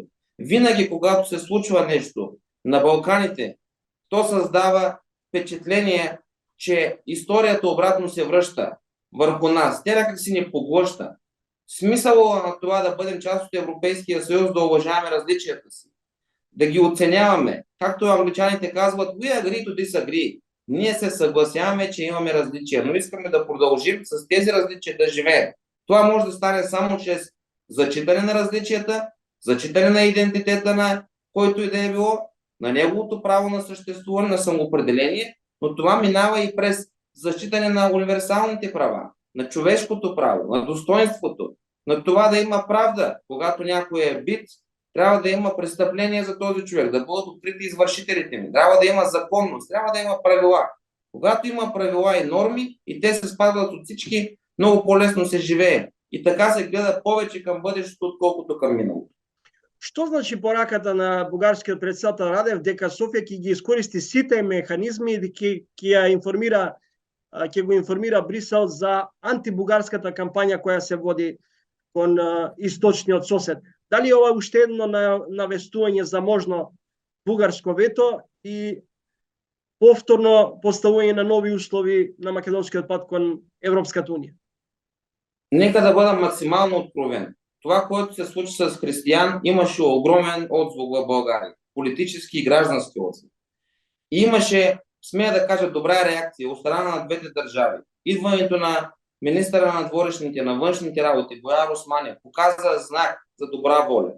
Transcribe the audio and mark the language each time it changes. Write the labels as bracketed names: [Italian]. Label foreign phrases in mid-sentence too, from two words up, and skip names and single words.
[Bulgarian] Винаги, когато се случва нещо на Балканите, то създава впечатление, че историята обратно се връща върху нас. Тя някак си ни поглъща. Смисъл на това да бъдем част от Европейския съюз, да уважаваме различията си, да ги оценяваме. Както англичаните казват, [English] we agree to disagree. [Bulgarian] Ние се съгласяваме, че имаме различия, но искаме да продължим с тези различия да живеем. Това може да стане само чрез зачитане на различията, зачитане на идентитета на който и да е било, на неговото право на съществуване, на самоопределение, но това минава и през зачитане на универсалните права, на човешкото право, на достоинството, на това да има правда. Когато някой е бит, трябва да има престъпление за този човек, да бъдат открити извършителите ми, трябва да има законност, трябва да има правила. Когато има правила и норми и те се спазват от всички, много по-лесно се живее. И така се гледа повече към бъдещето, отколкото към миналото. [Macedonian] Што значи пораката на бугарскиот председател Радев дека Софија ќе ги искористи сите механизми и ќе го информира Брисел за антибугарската кампања која се води кон источниот сосед? Дали ова уште едно навестување за можно бугарско вето и повторно поставување на нови услови на македонскиот пат кон Европската унија? [Bulgarian] Нека да бъда максимално откровен. Това, което се случи с Християн, имаше огромен отзвук в България. Политически и граждански отзвук. И имаше, смея да кажа, добра реакция от страна на двете държави. Идването на министъра на дворешните, на външните работи, Бояр Османев, показа знак за добра воля.